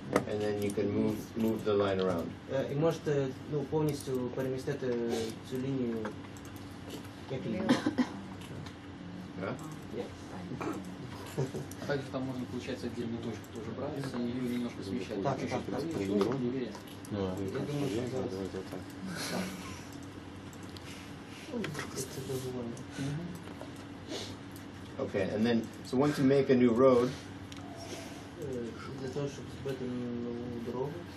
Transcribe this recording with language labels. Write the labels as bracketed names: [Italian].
[English] And then you can move the line around. [Ukrainian] І можете повністю перемістити цю лінію як лінію. [English] Yeah? [Russian] А также там можно, получается, отдельную точку тоже брать, и ее немножко смещать. Так, чуть-чуть так, правее, так. чуть-чуть левее. [Ukrainian] Я думаю, що зараз. Це дозволено. [English] Okay, and then so once you make a new road, [Ukrainian] Для того, щоб зробити нову дорогу.